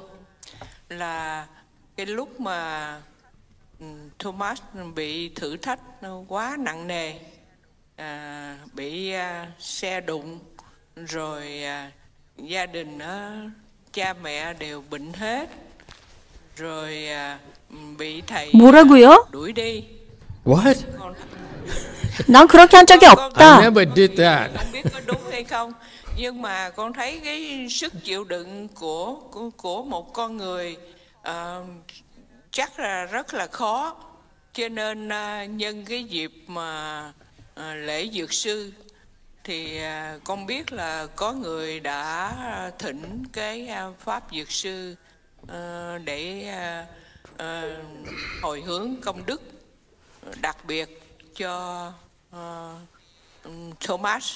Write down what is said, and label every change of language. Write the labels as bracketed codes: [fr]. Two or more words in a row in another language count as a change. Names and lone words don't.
[vi] Là cái lúc mà Thomas bị thử thách quá nặng nề, bị xe đụng, rồi gia đình cha mẹ đều bệnh hết, rồi bị thầy đuổi đi. [en] What? [ko] 난 그렇게 한 적이 없다. [en] I never did that. [vi] Không biết có đúng hay không, nhưng mà con thấy cái sức chịu đựng của một con người chắc là rất là khó, cho nên nhân cái dịp mà lễ dược sư thì con biết là có người đã thỉnh cái pháp dược sư để hồi hướng công đức đặc biệt cho Thomas.